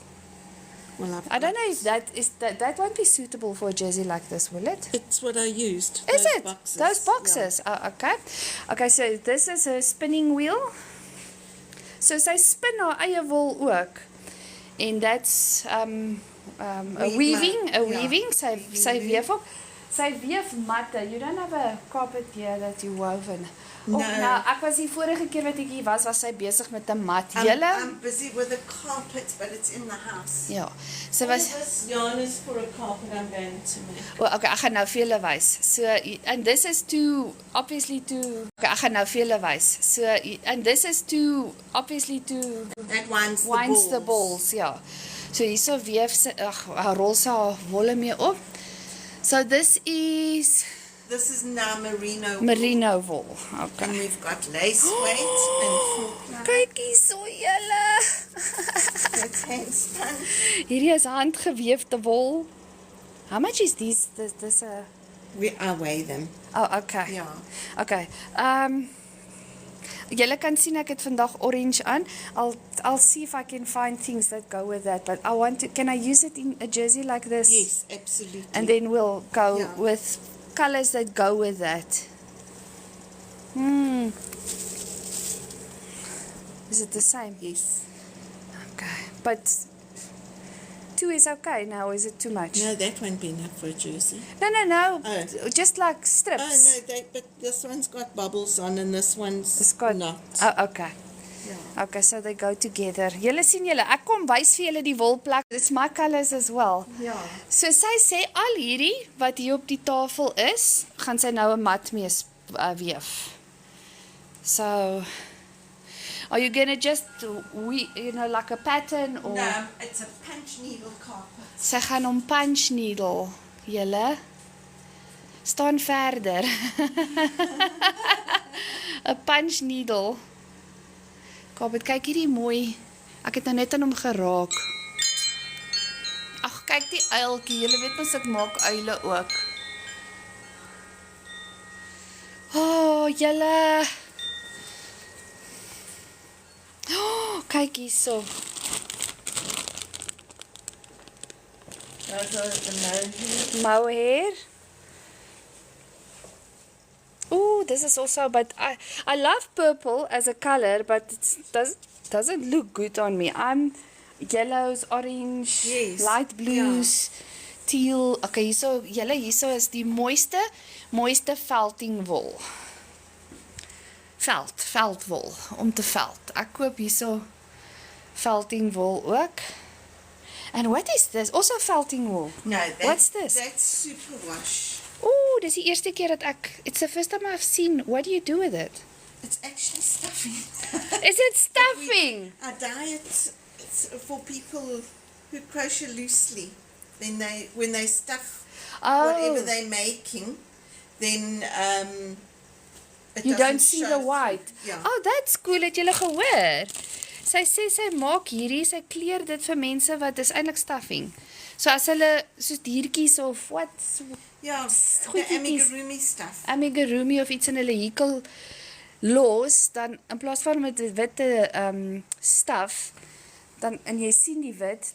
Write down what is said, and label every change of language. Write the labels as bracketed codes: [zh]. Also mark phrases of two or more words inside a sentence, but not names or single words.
[en] Well, I don't know if that won't be suitable for a jersey like this, will it? It's what I used. Is those it? Boxes. Those boxes. Oh, okay. Okay, so this is a spinning wheel. [af] So sy spin haar eie wol ook. [en] And that's a weaving. [af] Sy weef op. Sy weef matte. [en] You don't have a carpet here that you woven. No. [af] nou, ek was die vorige keer wat ek hier was sy besig met 'n mat. Julle? [en] I'm busy with a carpet, but it's in the house. [af] Ja. Sy [en] All [af] was [en] this yarn is for a carpet I'm going to make. [af] O, okay, ek gaan nou vir julle wys. [en] So and this is to obviously to okay, [af] ek gaan nou vir julle wys. [en] So and this is to obviously to That winds the balls, [af] ja. So hierso weef sy rol sy haar wolle mee op. [en] So this is now merino. merino wool. And Okay. we've got lace weight and full ply. [af] Kyk hierso julle. [en] That's hand spun. [af] Hierdie is handgeweefde wol. [en] How much is this a I weigh them. Oh, okay. Yeah. Okay. [af] Julle kan sien ek het vandag orange aan. [en] I'll see if I can find things that go with that. But can I use it in a jersey like this? Yes, absolutely. And then we'll go Yeah. with colors that go with that. Is it the same? Yes. Okay. But 2 is okay now, is it too much? No, that won't be enough for a jersey. No. Oh. Just like strips. Oh no, but this one's got bubbles on and this one's It's got not. Oh, okay. Yeah. Okay, so they go together. [af] Julle sien julle, ek kom wys vir julle die wolplek. [en] It's my colours as well. Yeah. [af] So sy sê al hierdie wat hier op die tafel is, gaan sy nou 'n mat mee weef. [en] So are you going to just like a pattern or No, it's a punch needle carpet. [af] sy gaan hom [en] punch needle, [af] julle staan verder. 'n [en] punch needle. [af] Kabet, kyk hierdie mooi. Ek het nou net aan hom geraak. Ag, kyk die uiltjie. Julle weet mos ek maak uile ook. Oh, julle. Oh, kyk hierso. [en] Those are the mohair. Mohair. Ooh, this is also, but I love purple as a color, but it doesn't look good on me. I'm yellows, orange, Yes, light blues, teal. [af] Okay, hierso is die mooiste felting wol. Veldwol om te veld. Ek koop hierso felting wol ook. [en] And what is this? Also felting wool. No, What's this? That's superwash. Ooh, [af] dis die eerste keer dat [en] it's the first time I've seen. What do you do with it? It's actually stuffing. Is it stuffing? I dye it. It's for people who crochet loosely. Then when they stuff whatever they're making, then it You doesn't don't see show the through. white. Yeah. Oh, that's cool. [af] Het julle gehoor? Sy sê sy maak hierdie, sy kleur dit vir mense wat is eintlik stuffing. So as hulle soos diertjies of wat [en] Yeah, the [af] goedjies. [en] amigurumi stuff. [af] amigurumi of iets in hulle hekel los, dan in plaas van met die witte staf, dan en jy sien die wit,